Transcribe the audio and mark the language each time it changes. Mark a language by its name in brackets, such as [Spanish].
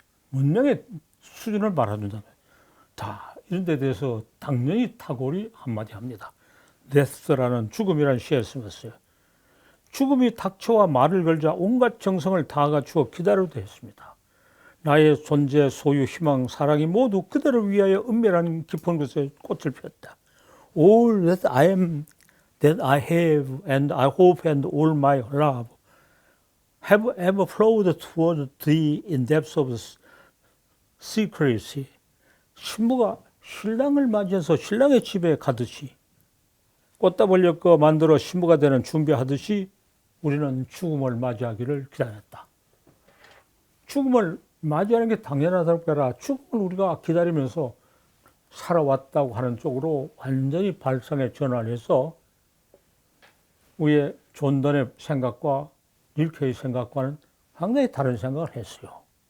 [Korean] 문명의 수준을 말해준다면 자, 이런 데 대해서 당연히 타고르이 한마디 합니다. 데스라는 죽음이라는 시에 쓰었어요. 죽음이 닥쳐와 말을 걸자 온갖 정성을 다 갖추어 기다려도 했습니다. 나의 존재, 소유, 희망, 사랑이 모두 그대를 위하여 은밀한 깊은 곳에 꽃을 피웠다. [English] All that I am, that I have, and I hope, and all my love have ever flowed toward thee in depths of secrecy. [Korean] 신부가 신랑을 맞이해서 신랑의 집에 가듯이 꽃다발 엮어 만들어 신부가 되는 준비하듯이 우리는 죽음을 맞이하기를 기다렸다. 죽음을 맞이하는 게 당연하다고 해라. 죽음을 우리가 기다리면서 살아왔다고 하는 쪽으로 완전히 발상의 전환을 해서 우리의 존던의 생각과 릴케의 생각과는 상당히 다른 생각을 했어요.